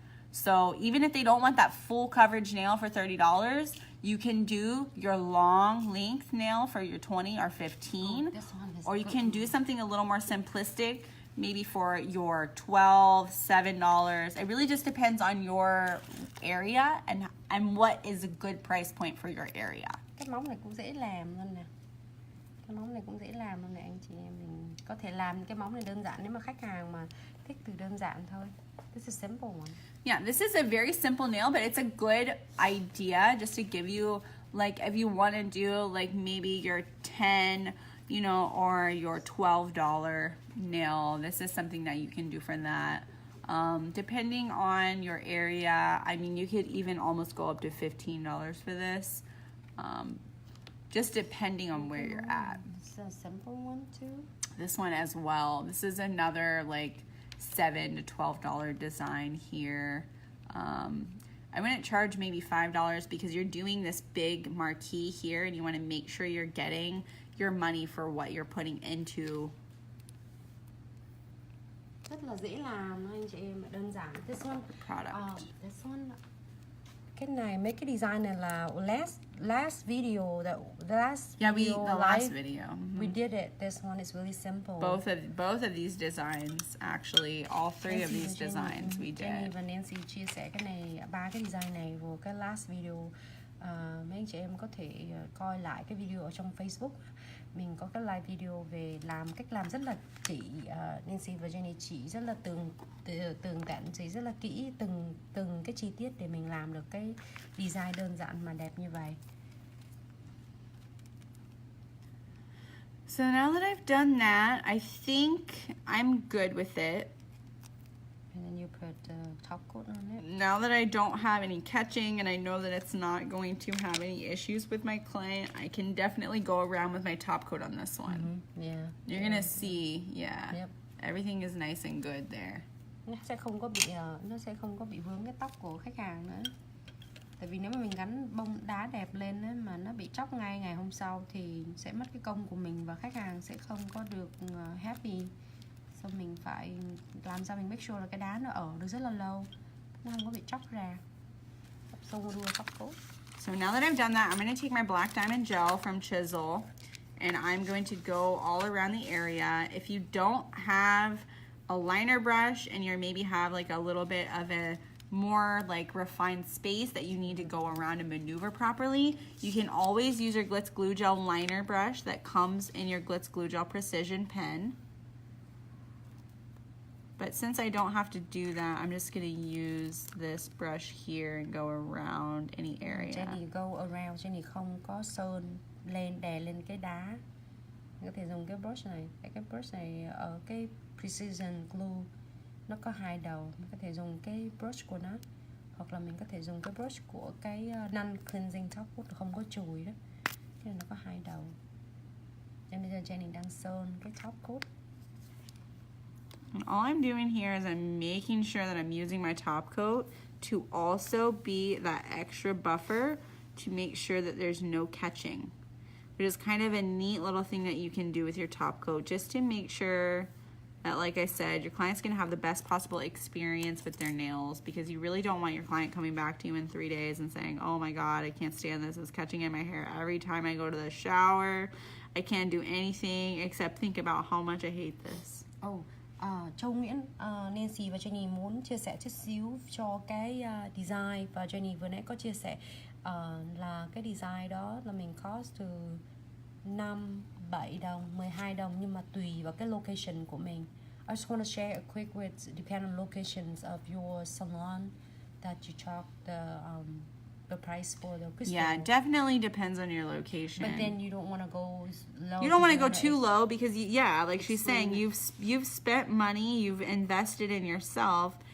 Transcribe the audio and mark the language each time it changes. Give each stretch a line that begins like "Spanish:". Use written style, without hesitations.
English: So even if they don't want that full coverage nail for $30, you can do your long length nail for your 20 or 15, or you can do something a little more simplistic, maybe for your $12, $7. It really just depends on your area and what is a good price point for your area.
Vietnamese: Cái móng này cũng dễ làm luôn nè. Cái móng này cũng dễ làm luôn nè anh chị em. Mình có thể làm cái móng này đơn giản nếu mà khách hàng mà thích từ đơn giản thôi.
English: This is a simple one. Yeah, this is a very simple nail, but it's a good idea just to give you, like, if you want to do like maybe your 10, or your $12 nail. This is something that you can do for that. Depending on your area, I mean, you could even almost go up to $15 for this. Just depending on where you're at. This is a simple one too. This one as well. This is another like $7 to $12 design here. I wouldn't charge maybe $5 because you're doing this big marquee here and you want to make sure you're getting your money for what you're putting into.
Vietnamese: Rất là dễ làm anh chị em, đơn giản.
English: This one, product. This one,
Vietnamese: cái này, mấy cái design này là last video,
English: the last video. We did it. This one is really simple. Both of these designs, actually, all three of these designs we did.
Vietnamese: Jenny và Nancy chia sẻ cái này, 3 cái design này vào cái last video. Mấy anh chị em có thể coi lại cái video ở trong Facebook. Mình có cái live video về cách làm rất là chỉ, Nancy và Jenny chỉ rất là tường tận, chỉ rất là kỹ từng cái chi tiết để mình làm được cái design đơn giản mà đẹp như vậy.
English: So now that I've done that, I think I'm good with it. And then you put the top coat on it. Now that I don't have any catching and I know that it's not going to have any issues with my client, I can definitely go around with my top coat on this one. Yeah. You're gonna see, yeah. Yep. Everything is nice and good there.
Vietnamese: Nó sẽ không có bị vướng cái tóc của khách hàng nữa. Tại vì nếu mà mình gắn bông đá đẹp lên á, mà nó bị tróc ngay ngày hôm sau thì sẽ mất cái công của mình và khách hàng sẽ không có được happy. So mình phải làm sao mình
English: make sure
Vietnamese: là cái đá nó ở được rất là lâu, nó không có bị tróc ra. Xong đua tóc coat.
English: So now that I've done that, I'm going to take my black diamond gel from Chisel and I'm going to go all around the area. If you don't have a liner brush and you maybe have like a little bit of a more like refined space that you need to go around and maneuver properly, you can always use your Glitz Glue Gel liner brush that comes in your Glitz Glue Gel Precision pen. But since I don't have to do that, I'm just going to use this brush here and go around any area.
Vietnamese: Jenny
English: go around,
Vietnamese: Jenny không có sơn lên đè lên cái đá. Mình có thể dùng cái brush này. Cái brush này ở cái Precision Glue nó có hai đầu. Mình có thể dùng cái brush của nó, hoặc là mình có thể dùng cái brush của cái non-cleansing top coat không có chùi đó. Cái này nó có hai đầu. Nên bây giờ Jenny đang sơn cái top coat.
English: And all I'm doing here is I'm making sure that I'm using my top coat to also be that extra buffer to make sure that there's no catching. Which is kind of a neat little thing that you can do with your top coat just to make sure that, like I said, your client's going to have the best possible experience with their nails, because you really don't want your client coming back to you in 3 days and saying, oh my God, I can't stand this. It's catching in my hair every time I go to the shower. I can't do anything except think about how much I hate this. Oh.
Vietnamese: Châu Nguyễn, Nancy và Jenny muốn chia sẻ chút xíu cho cái design, và Jenny vừa nãy có chia sẻ là cái design đó là mình cost từ 5, 7 đồng, 12 đồng, nhưng mà tùy vào cái location của mình.
English: I just want to share a quick with depend on locations of your salon that you charge the price for the crystal. Yeah, it definitely depends on your location. But then you don't want to go low. You don't want to go too low because, like she's saying, you've spent money, you've invested in yourself.